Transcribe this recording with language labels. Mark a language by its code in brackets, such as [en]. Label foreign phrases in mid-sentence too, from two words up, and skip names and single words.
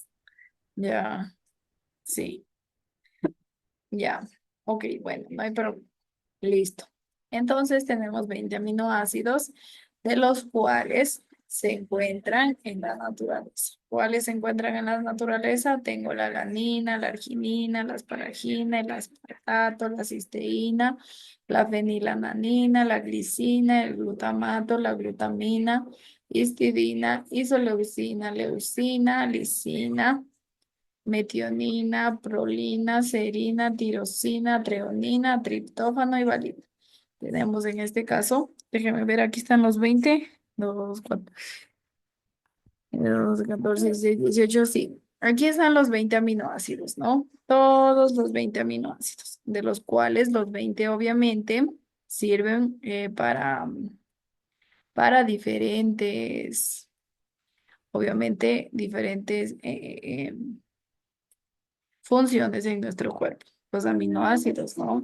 [es] Ya, sí, ya. Ok, bueno, no hay problema. Listo. Entonces tenemos 20 aminoácidos, de los cuales se encuentran en la naturaleza. ¿Cuáles se encuentran en la naturaleza? Tengo la alanina, la arginina, la asparagina, el aspartato, la cisteína, la fenilalanina, la glicina, el glutamato, la glutamina, histidina, isoleucina, leucina, lisina, metionina, prolina, serina, tirosina, treonina, triptófano y valina. Tenemos en este caso, déjenme ver, aquí están los 20, 2, 4, 12, 14, 16, 18, sí. Aquí están los 20 aminoácidos, ¿no? Todos los 20 aminoácidos, de los cuales los 20 obviamente sirven para diferentes, obviamente, diferentes funciones en nuestro cuerpo, los aminoácidos, ¿no?